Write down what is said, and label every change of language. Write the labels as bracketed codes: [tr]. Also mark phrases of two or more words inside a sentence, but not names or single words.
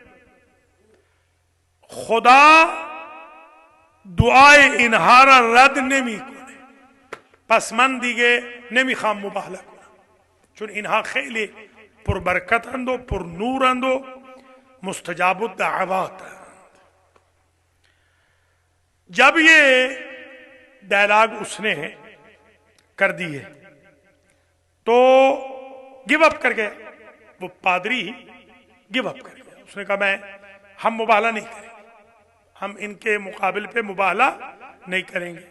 [fa] خدا دعای اینها را رد نمی کنه، پس من دیگه نمیخوام مباهله کنم، چون اینها خیلی پربرکتند و پر نورند و مستجاب الدعواتند۔ [ur] جب یہ ڈائلاگ اس نے کر دی ہے تو [en] give up [ur] کر گئے، وہ پادری ہی [en] give up [ur] کر گیا، اس نے کہا ہم مباہلہ نہیں کریں گے، ہم ان کے مقابل پہ مباہلہ نہیں کریں گے۔